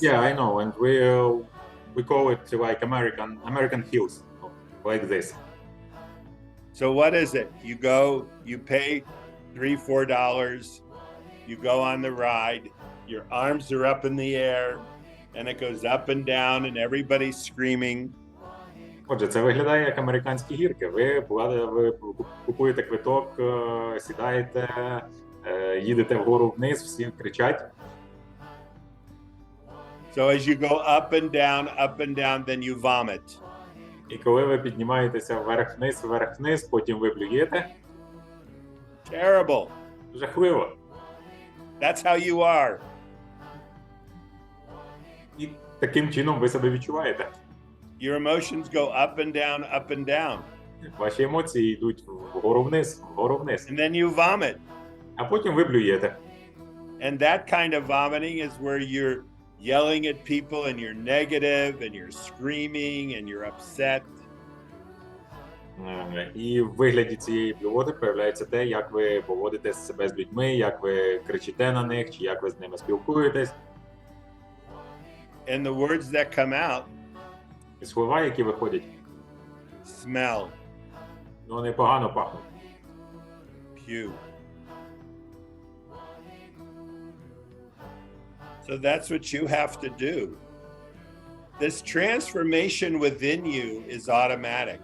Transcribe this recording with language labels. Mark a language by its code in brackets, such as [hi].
[en] Yeah, I know, and we call it like American hills, like this. So what is it? You pay $3-4, you go on the ride, your arms are up in the air, and it goes up and down, and everybody's screaming. [uk] Отже, це виглядає як американські гірки. Ви купуєте квиток, сідаєте, їдете вгору вниз, всі кричать. [en] So as you go up and down, then you vomit. [uk] І коли ви піднімаєтеся вверх-вниз, потім ви блюєте. [en] Terrible. [uk] Жахливо. [en] That's how you are. [uk] І таким чином ви себе відчуваєте. [en] Your emotions go up and down. [uk] Ваші емоції йдуть вгору-вниз. [en] And then you vomit. [uk] А потім ви блюєте. [en] And that kind of vomiting is where you're yelling at people and you're negative and you're screaming and you're upset. [uk] І в вигляді цієї блювоти проявляється те, як ви поводите себе з людьми, як ви кричите на них, чи як ви з ними спілкуєтесь. [en] And the words that come out. [uk] І слова, які виходять. [en] Smell. [uk] Вони погано пахнуть. Pew. [en] So that's what you have to do. This transformation within you is automatic.